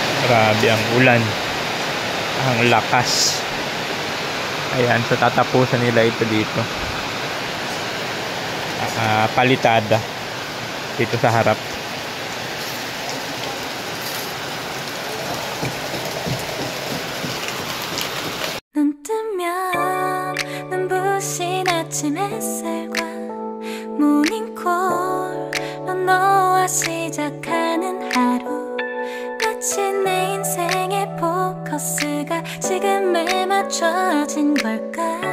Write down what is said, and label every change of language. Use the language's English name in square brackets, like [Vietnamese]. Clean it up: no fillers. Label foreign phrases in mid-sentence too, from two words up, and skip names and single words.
[Filipino] Grabe ang ulan. Ang lakas. Ayan, so tatapusan nila ito dito. Palitada. Dito sa harap. [Korean] 눈 뜨면 눈부신 아침 햇살과 모닝콜로 너와 시작하는 하루 마치 내 인생의 포커스가 지금에 맞춰진 걸까